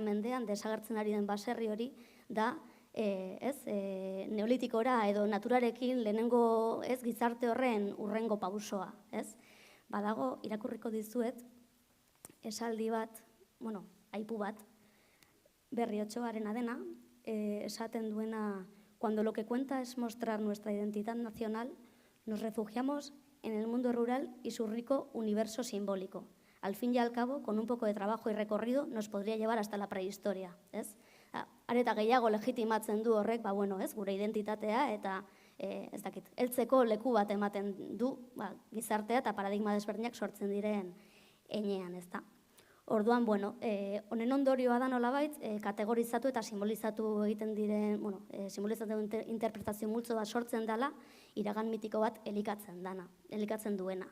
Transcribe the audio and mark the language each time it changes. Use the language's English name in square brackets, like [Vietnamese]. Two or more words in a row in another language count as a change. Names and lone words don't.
[Basque] mendean desagertzen ari den baserri hori da, neolitikora edo naturarekin lehenengo gizarte horren urrengo pausoa, ez? Badago, irakurriko dizuet, esaldi bat, aipu bat, Berri Otxoarena dena, esaten duena, [Spanish] cuando lo que cuenta es mostrar nuestra identidad nacional, nos refugiamos en el mundo rural y su rico universo simbólico. Al fin y al cabo, con un poco de trabajo y recorrido, nos podría llevar hasta la prehistoria, [Basque] ez? Areta gehiago legitimatzen du horrek, gure identitatea eta heltzeko leku bat ematen du gizartea eta paradigma desberdinak sortzen diren heinean, ezta? Orduan, honen ondorioa da nolabait, kategorizatu eta simbolizatu egiten diren, simbolizatu interpretazio multzo bat sortzen dela, iragan mitiko bat elikatzen duena.